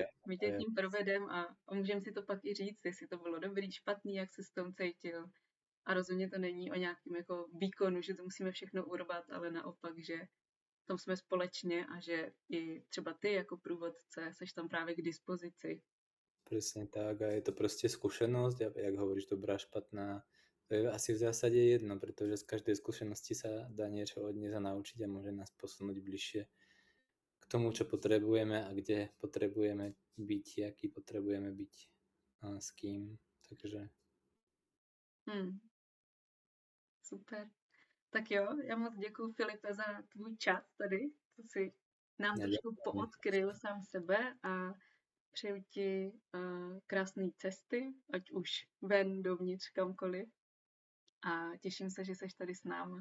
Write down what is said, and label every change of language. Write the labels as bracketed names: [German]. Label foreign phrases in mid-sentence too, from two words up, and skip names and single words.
[Czech] My tě tím provedem a můžeme si to pak i říct, jestli to bylo dobrý, špatný, jak se s tom cítil. A rozhodně to není o nějakém jako výkonu, že to musíme všechno urvat, ale naopak, že v tom jsme společně a že i třeba ty jako průvodce seš tam právě k dispozici. [Slovak] Presne tak a je to proste skúsenosť a jak hovoríš, dobrá, špatná, to je asi v zásade jedno, pretože z každej skúsenosti sa dá niečo odniesť a naučiť a môže nás posunúť bližšie k tomu, čo potrebujeme a kde potrebujeme byť, aký potrebujeme byť a s kým, takže... Super. [Czech] Tak jo, já moc děkuji, Filipe, za tvůj čas tady, co si nám trošku poodkryl sám sebe a přeju ti krásné cesty, ať už ven, dovnitř, kamkoliv. A těším se, že seš tady s náma.